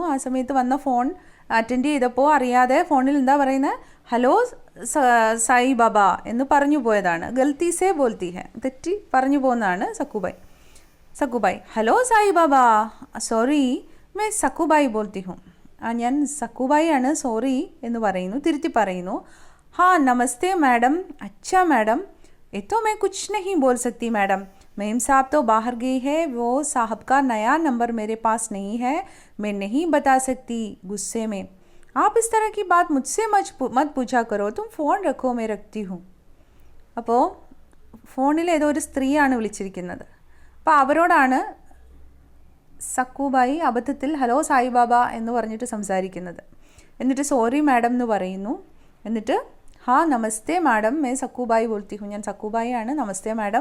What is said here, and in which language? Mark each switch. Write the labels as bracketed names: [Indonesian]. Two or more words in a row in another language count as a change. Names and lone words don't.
[Malayalam] ആ സമയത്ത് വന്ന ഫോൺ അറ്റൻഡ് ചെയ്തപ്പോൾ അറിയാതെ ഫോണിൽ എന്താ പറയുന്നത്, ഹലോ സായി ബാബ എന്ന് പറഞ്ഞു പോയതാണ്. [Hindi] गलती से बोलती है, [Malayalam] തെറ്റി പറഞ്ഞു പോകുന്നതാണ് സക്കുബായ്. [Hindi] हलो साई बाबा, सॉरी मैं सक्कुबाई बोलती हूँ. [Malayalam] ഞാൻ സക്കുബായി ആണ്, സോറി എന്ന് പറയുന്നു, തിരുത്തി പറയുന്നു. [Hindi] हाँ नमस्ते मैडम, अच्छा मैडम, ये तो मैं कुछ नहीं बोल सकती मैडम, मेम साहब तो बाहर गई है, वो साहब का नया नंबर मेरे पास नहीं है, मैं नहीं बता सकती गुस्से में. आप इस तरह की बात मुझसे मत पूछा करो, तुम फ़ोन रखो मैं रखती हूँ. [Malayalam] അപ്പോൾ ഫോണിൽ ഏതോ ഒരു സ്ത്രീയാണ് വിളിച്ചിരിക്കുന്നത്. അപ്പോൾ അവരോടാണ് സക്കുബായി അബദ്ധത്തിൽ ഹലോ സായിബാബ എന്ന് പറഞ്ഞിട്ട് സംസാരിക്കുന്നത്. എന്നിട്ട് [English] sorry madam [Malayalam] എന്ന് പറയുന്നു. എന്നിട്ട് [Hindi] हाँ नमस्ते मैडम मैं सक्कुबाई बोलती हूँ, [Malayalam] ഞാൻ സക്കുബായി ആണ്, [Hindi] नमस्ते मैडम.